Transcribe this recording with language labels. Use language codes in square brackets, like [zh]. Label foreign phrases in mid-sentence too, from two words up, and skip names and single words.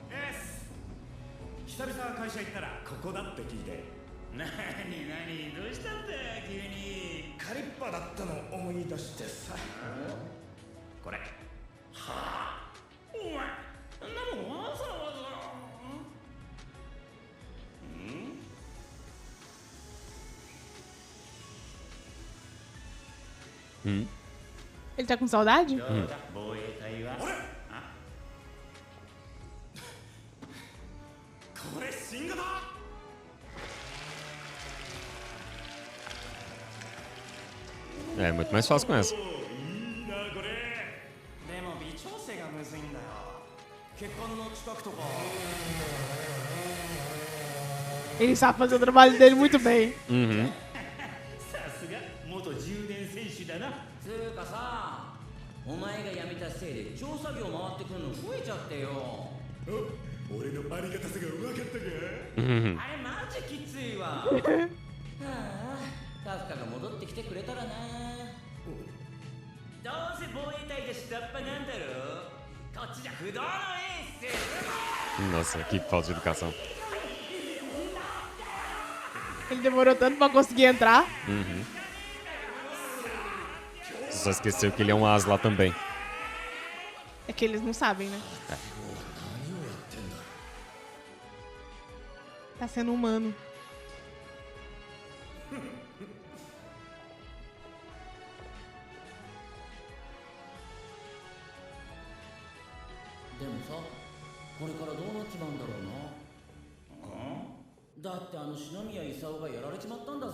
[ja] 久々会社行ったらここだって聞いて。なにどうしたんだよ急に。カリッパだったの思い出してさ。これ。はあ。お前。なんなのわざわざ。 [pt] Ele tá com saudade? [ja] 防衛隊は。これ新型。 [pt] É muito mais fácil com essa. [ja] いいなこれ。でも微調整がむずいんだよ。血管の近くとか。 [pt] Ele sabe fazer o trabalho dele muito bem. [ja] さすが元充電選手だな。つうかさ、お前が辞めたせいで調査業回ってくるの増えちゃってよ。お、俺のありがたさが分かったか。あれマジきついわ。はあ、カフカが戻ってきてくれたらな。どうせ防衛隊で下っ端なんだろ。こっちじゃ不動のエース。 [pt] Nossa, que falta de educação. Ele demorou tanto pra conseguir entrar. Só esqueceu que ele é um as lá também. É que eles não sabem, né? Tá sendo humano. [ja] でもさ、これからどうなっちまうんだろうな。だって篠宮勲がやられちまったんだぜ。